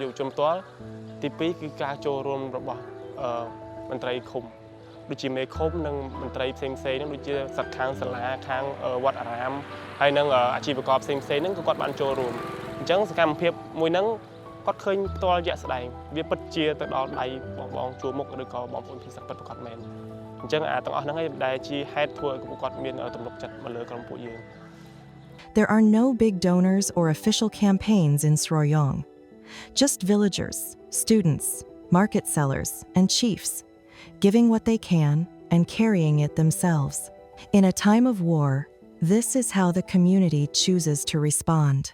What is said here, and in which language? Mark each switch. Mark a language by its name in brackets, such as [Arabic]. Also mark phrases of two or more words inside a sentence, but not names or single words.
[Khmer] វជនផ្ទាល់ទី2គឺការចូលរួមរបស់មន្ត្រីឃុំដូចជាមេឃុំនិងមន្ត្រីផ្សេងៗហ្នឹងដូចជាសិទ្ធិខាងសាលាខាងវត្តអារាមហើយនិងអាជីវករផ្សេងៗហ្នឹងគឺគាត់បានចូលរួមអញ្ចឹងសកម្មភាពមួយហ្នឹងគាត់ឃើញផ្ទាល់ជាក់ស្ដែងវាពិតជាទៅដល់ដៃបងជួមុខឬក៏បងប្អូនភេសឹកពិតប្រាកដមែនអញ្ចឹងទាំងអស់ហ្នឹងឯងដែលជាហេតុធ្វើឲ្យពួកគាត់មានទំនុកចិត្តមកលើក្រុមពួកយើង [English] There are no big donors or official campaigns in Sroryong. Just villagers, students, market sellers, and chiefs, giving what they can and carrying it themselves. In a time of war, this is how the community chooses to respond.